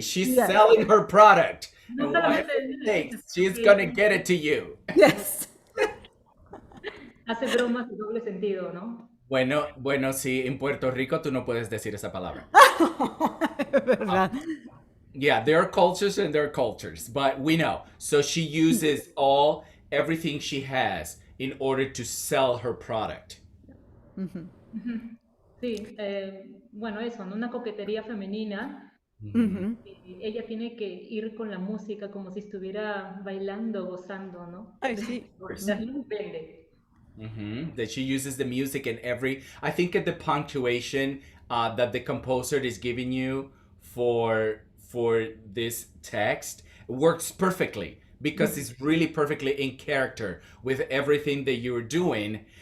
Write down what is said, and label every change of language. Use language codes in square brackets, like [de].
[en] She's selling her product. No And whatever it takes, she's gonna get it to you. Yes. [es] Hace bromas de doble sentido, ¿no? Bueno, sí, en Puerto Rico tú no puedes decir esa palabra. ¿Verdad? [en] Yeah, there are cultures and there are cultures, but we know. So she uses everything she has in order to sell her product. [es] Sí, bueno, eso, ¿no? Una coquetería femenina Mhm. Ella tiene que ir con la música como si estuviera bailando, gozando, ¿no? [en] I see. [es] Depende. [en] That she uses the music in every. I think that the punctuation that the composer is giving you for this text works perfectly because it's really perfectly in character with everything that you're doing.